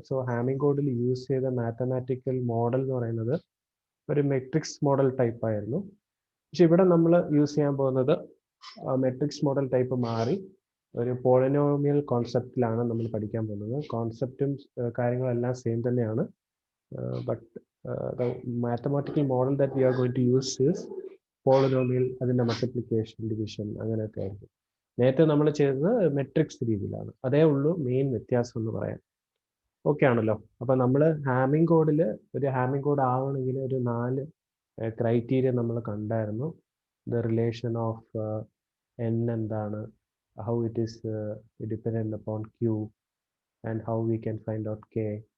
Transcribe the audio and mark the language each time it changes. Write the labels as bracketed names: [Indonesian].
[Malayalam] So Hamming കോഡിൽ use ചെയ്ത mathematical model എന്ന് പറയുന്നത് ഒരു മെട്രിക്സ് മോഡൽ ടൈപ്പ് ആയിരുന്നു. പക്ഷെ ഇവിടെ നമ്മൾ യൂസ് ചെയ്യാൻ പോകുന്നത് മെട്രിക്സ് മോഡൽ ടൈപ്പ് മാറി ഒരു പോളിനോമിയൽ കോൺസെപ്റ്റിലാണ് നമ്മൾ പഠിക്കാൻ പോകുന്നത്. കോൺസെപ്റ്റും കാര്യങ്ങളെല്ലാം സെയിം തന്നെയാണ്. [English] but the mathematical model that we are going to use is polynomial, [Malayalam] അതിൻ്റെ മൾട്ടിപ്ലിക്കേഷൻ, ഡിവിഷൻ അങ്ങനെയൊക്കെ ആയിരിക്കും. നേരത്തെ നമ്മൾ ചെയ്തത് മെട്രിക്സ് രീതിയിലാണ്. അതേ ഉള്ളൂ മെയിൻ വ്യത്യാസം എന്ന് പറയാം. ഓക്കെ ആണല്ലോ. അപ്പം നമ്മൾ ഹാമിംഗ് കോഡിൽ ഒരു ഹാമിംഗ് കോഡ് ആവണമെങ്കിൽ ഒരു 4 ക്രൈറ്റീരിയ നമ്മൾ കണ്ടായിരുന്നു. [English] The relation of n എന്താണ്, how it is dependent upon q and how we can find out k.